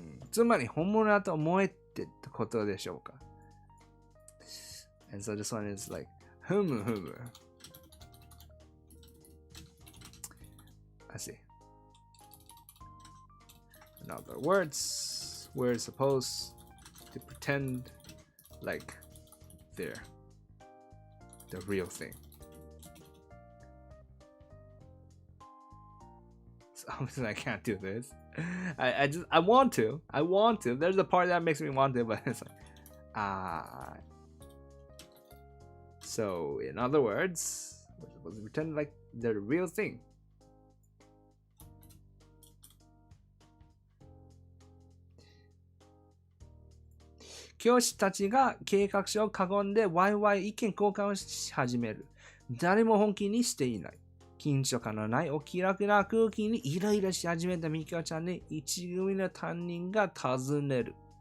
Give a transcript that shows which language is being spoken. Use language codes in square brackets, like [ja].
[ja] つまり本物だと思えってことでしょうか [en] And so this one is like, I see. In other words, we're supposed to pretend like they're the real thing. So obviously I can't do this. I want to. There's a part that makes me want to, but it's like, So in other words, we're supposed to pretend like they're the real thing. [ja] 「教師たちが計画書を囲んでワイワイ意見交換をし始める。誰も本気にしていない。緊張感のないお気楽な空気にイライラし始めたミキオちゃんに一組の担任が尋ねる。